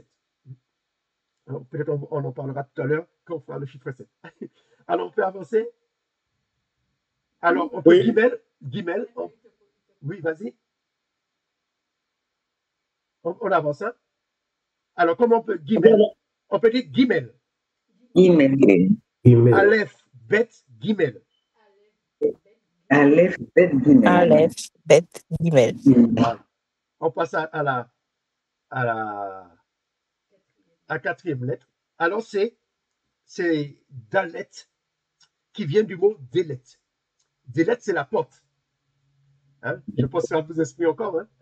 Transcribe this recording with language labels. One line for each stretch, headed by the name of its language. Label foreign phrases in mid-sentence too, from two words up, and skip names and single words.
French: Peut-être on en parlera tout à l'heure quand on fera le chiffre 7. Alors, on peut avancer. Alors, on peut Gimel. Oui, vas-y. On avance. Hein? Alors, comment on peut Gimel? On peut dire Gimel. Gimel.
Hebrew: אלף, בית, גימל. אלף, בית, גימל. אלף, בית, גימל.
French: On passe à la quatrième lettre. Alors, c'est Dalet, qui vient du mot Délet. Délet, c'est la porte. Hein? Je pense que ça vous inspire encore, hein?